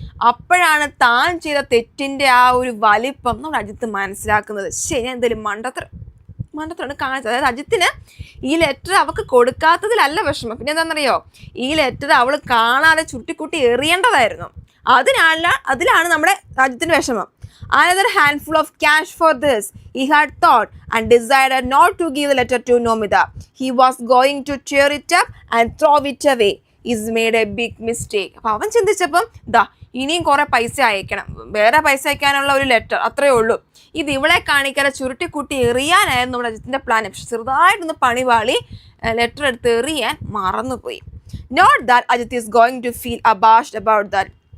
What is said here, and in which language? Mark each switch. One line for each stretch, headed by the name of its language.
Malayalam: അപ്പോഴാണ് താൻ ചെയ്ത തെറ്റിൻ്റെ ആ ഒരു വലിപ്പം നമ്മൾ അജിത്ത് മനസ്സിലാക്കുന്നത്. ശരി, എന്തെങ്കിലും മണ്ടത്താണ് കാണിച്ചത്. അതായത് അജിത്തിന് ഈ ലെറ്റർ അവൾക്ക് കൊടുക്കാത്തതിലല്ല വിഷമം, പിന്നെ എന്താണെന്നറിയോ, ഈ ലെറ്റർ അവൾ കാണാതെ ചുട്ടിക്കുട്ടി എറിയേണ്ടതായിരുന്നു. അതിലാണ് നമ്മുടെ അജിത്തിൻ്റെ വിഷമം.
English: Another handful of cash for this, he had thought, and decided not to give the letter to Nomida. He was going to tear it up and throw it away. He's made a big mistake.
Malayalam: അപ്പോൾ അവൻ ചിന്തിച്ചപ്പം ഇനിയും കുറേ പൈസ അയക്കണം, വേറെ പൈസ അയക്കാനുള്ള ഒരു letter, അത്രയേ ഉള്ളൂ. ഇത് ഇവളെ കാണിക്കാതെ ചുരുട്ടിക്കുട്ടി എറിയാനായിരുന്നു നമ്മുടെ അജിത്തിൻ്റെ പ്ലാൻ. പക്ഷെ ചെറുതായിട്ടൊന്ന് പണിവാളി ലെറ്റർ എടുത്ത് എറിയാൻ മറന്നുപോയി.
English: Not that Ajit is going to feel abashed about that.